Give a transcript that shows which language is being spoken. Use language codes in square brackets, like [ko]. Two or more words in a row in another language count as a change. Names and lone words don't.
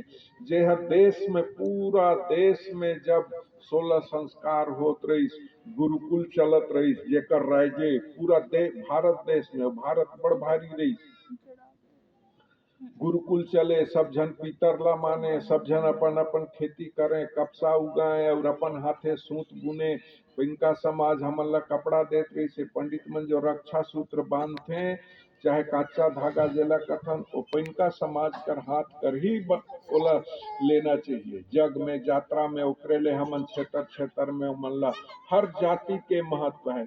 [hne] जे हर देश में पूरा देश में जब 16 संस्कार होत रही गुरुकुल चलत रही जेकर राज्य पूरा भारत देश में भारत बड़ भारी रही गुरुकुल चले सब जन पीतर ला माने सब जन अपन अपन खेती करें कपसा उगाए और अपन हाथे सूत बुने। इनका समाज हमन ला कपड़ा देत रही से पंडित मन जो रक्षा सूत्र बांधते चाहे कच्चा धागा जेला कथन ओ इनका समाज कर हाथ कर ही ओला लेना चाहिए। जग में यात्रा में ओकरे ले हमन क्षेत्र क्षेत्र में मन हर जाति के महत्व है।